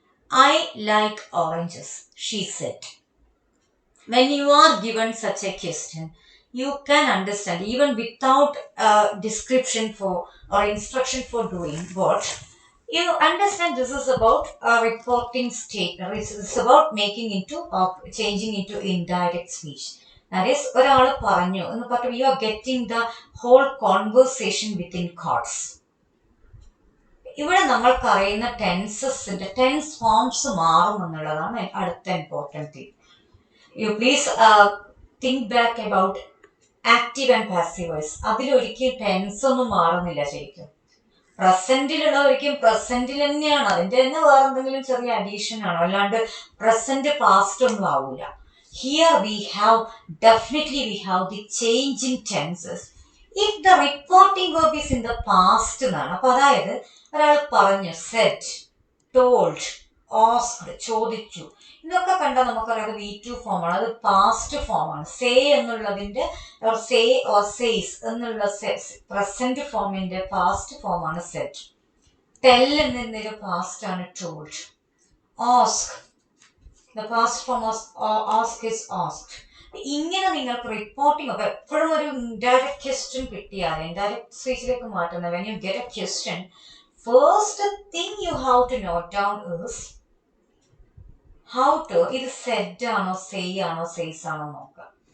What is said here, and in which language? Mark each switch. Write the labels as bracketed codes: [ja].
[en] I like oranges, she said. When you are given such a question, you can understand even without description for or instruction for doing what, you understand this is about a reporting statement. This is about making into or changing into indirect speech. That is, [ml] ഒരാൾ പറഞ്ഞു എന്ന് പറഞ്ഞാൽ [en] you are getting the whole conversation within cards. [ml] ഇവിടെ നമ്മൾക്ക് അറിയുന്ന ടെൻസസിന്റെ tense forms മാറും എന്നുള്ളതാണ് അടുത്ത important thing. [en] You please think back about active and passive voice. [ml] അതിലൊരിക്കലും tense ഒന്നും മാറുന്നില്ല ശരിക്കും. പ്രസന്റിലുള്ള ഒരിക്കലും പ്രസന്റിൽ തന്നെയാണ്, അതിന്റെ തന്നെ വേറെ എന്തെങ്കിലും ചെറിയ അഡീഷൻ ആണോ, അല്ലാണ്ട് പ്രസന്റ് പാസ്റ്റ് ഒന്നും ആവൂല. [en] Here we have the change in tenses. If the reporting verb is in the past [ml] എന്നാണ്, അപ്പൊ അതായത് ഒരാൾ പറഞ്ഞു, [en] said, told, asked, [ml] ചോദിച്ചു, ഇതൊക്കെ കണ്ടാൽ നമുക്കറിയാം V2 ഫോമാണ്, അത് പാസ്റ്റ് ഫോമാണ്. സേ എന്നുള്ളതിന്റെ സേ ഓർ സേസ് എന്നുള്ള പ്രസന്റ് ഫോമിന്റെ പാസ്റ്റ് ഫോമാണ് സെറ്റ്. ടെൽ എന്നതിന്റെ പാസ്റ്റ് ആണ് told. [en] ask. The past form of ask is asked. [ml] ഇങ്ങനെ നിങ്ങൾക്ക് റിപ്പോർട്ടിംഗ് ഒക്കെ എപ്പോഴും ഒരു ഇൻഡയറക്റ്റ് ക്വസ്റ്റ്യൻ കിട്ടിയാൽ ഇൻഡയറക്റ്റ് സ്പീച്ചിലേക്ക് മാറ്റുന്ന [en] when you get a question first thing you have to note down is how to [ml] ഇത് സെഡ് ആണോ സെയ് ആണോ സെയ്സ് ആണോ നോക്കുക.